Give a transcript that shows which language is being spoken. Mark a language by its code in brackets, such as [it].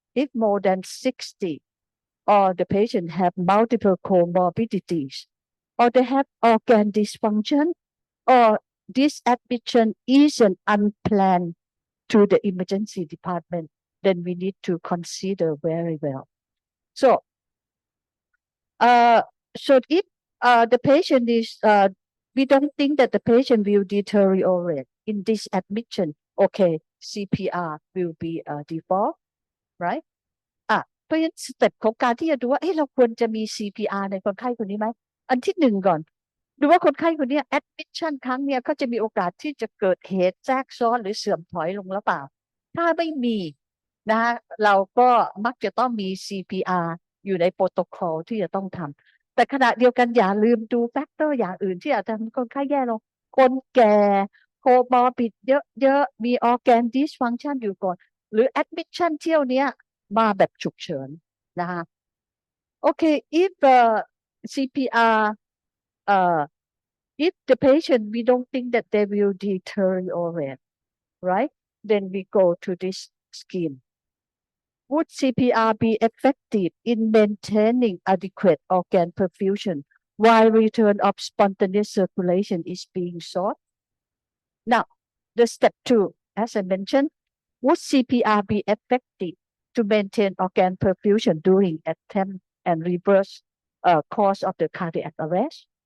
[en] If more than 60, or the patient have multiple comorbidities, or they have organ dysfunction, or this admission isn't unplanned to the emergency department, then we need to consider very well. So if the patient is we don't think that the patient will deteriorate in this admission. Okay, CPR will be a default, right? [th] เพราะฉะนั้นสเต็ปของการที่จะดูว่าเราควรจะมี CPR ในคนไข้คนนี้ไหมอันที่หนึ่งก่อนดูว่าคนไข้คนนี้ admission ครั้งเนี่ยเขาจะมีโอกาสที่จะเกิดเหตุแทรกซ้อนหรือเสื่อมถอยลงหรือเปล่าถ้าไม่มี นะคะเราก็มักจะต้องมี CPR อยู่ในโปรโตคอลที่จะต้องทำแต่ขณะเดียวกันอย่าลืมดูแฟกเตอร์อย่างอื่นที่อาจจะทำให้คนไข้แย่ลงคนแก่โคมอร์บิดเยอะๆมี organ dysfunction อยู่ก่อนหรือ admission เที่ยวเนี้ยมาแบบฉุกเฉินนะคะ [en] Okay, if CPR if the patient we don't think that they will deteriorate, right? Then we go to this scheme. Would CPR be effective in maintaining adequate organ perfusion while return of spontaneous circulation is being sought? Now, the step 2, as I mentioned, would CPR be effective to maintain organ perfusion during attempt and reverse cause of the cardiac arrest?